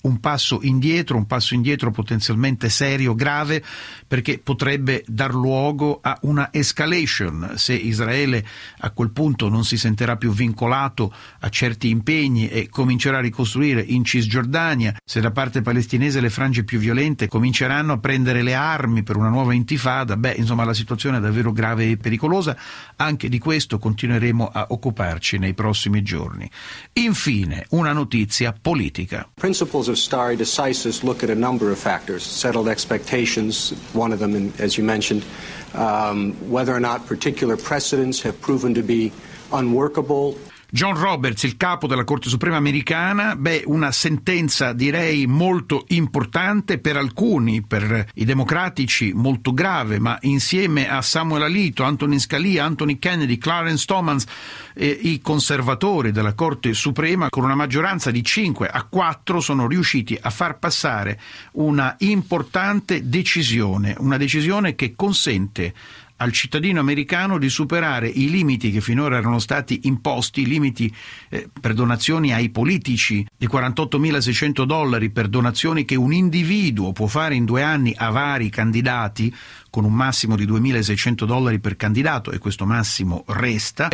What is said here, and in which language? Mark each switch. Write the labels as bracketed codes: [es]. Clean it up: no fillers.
[it] Un passo indietro potenzialmente serio, grave, perché potrebbe dar luogo a una escalation se Israele a quel punto non si sentirà più vincolato a certi impegni e comincerà a ricostruire in Cisgiordania, se da parte palestinese le frange più violente cominceranno a prendere le armi per una nuova intifada. Beh, insomma, la situazione è davvero grave e pericolosa. Anche di questo continueremo a occuparci nei prossimi giorni. Infine, una notizia politica. [en] Principles of stare decisis look at a number of factors, settled expectations, one of them, as you mentioned, whether or not particular precedents have proven to be unworkable. [it] John Roberts, il capo della Corte Suprema americana, beh, una sentenza direi molto importante per alcuni, per i democratici molto grave, ma insieme a Samuel Alito, Antonin Scalia, Anthony Kennedy, Clarence Thomas, i conservatori della Corte Suprema, con una maggioranza di 5-4, sono riusciti a far passare una importante decisione, una decisione che consente al cittadino americano di superare i limiti che finora erano stati imposti, limiti per donazioni ai politici di $48,600 per donazioni che un individuo può fare in 2 anni a vari candidati, con un massimo di $2,600 per candidato, e questo massimo resta.